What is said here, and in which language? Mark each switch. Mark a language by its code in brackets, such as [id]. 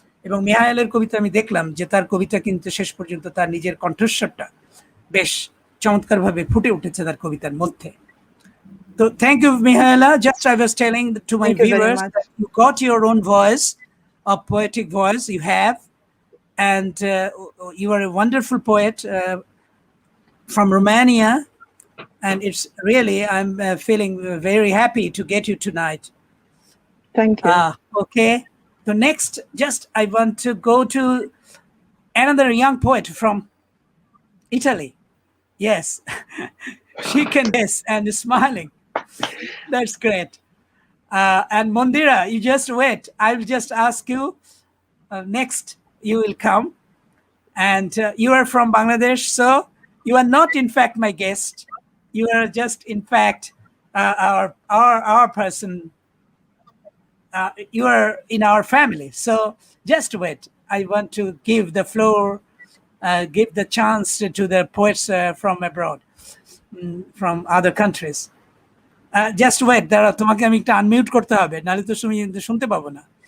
[bn] এবং মিহায়েলের কবিতা আমি দেখলাম যে তার কবিতা কিন্তু শেষ পর্যন্ত তার নিজের কণ্ঠস্বরটা বেশ চমৎকারভাবে ফুটে উঠেছে তার কবিতার মধ্যে। [en] So thank you, Mihaela. Just I was telling to my viewers that you got your own voice, a poetic voice you have, and you are a wonderful poet from Romania, and it's really, I'm feeling very happy to get you tonight. Thank you. Okay. So next, just I want to go to another young poet from Italy. Yes, she can guess and is smiling. That's great. And Mondira, you just wait. I'll just ask you, next you will come. And you are from Bangladesh, so you are not in fact my guest. You are just in fact our person. You are in our family. So just wait. I want to give the floor, give the chance to the poets from abroad, from other countries. Just wait, [bn] দাঁড়া, তোমাকে আমি একটা unmute করতে হবে, নাহলে তো তুমি শুনতে পাবো না।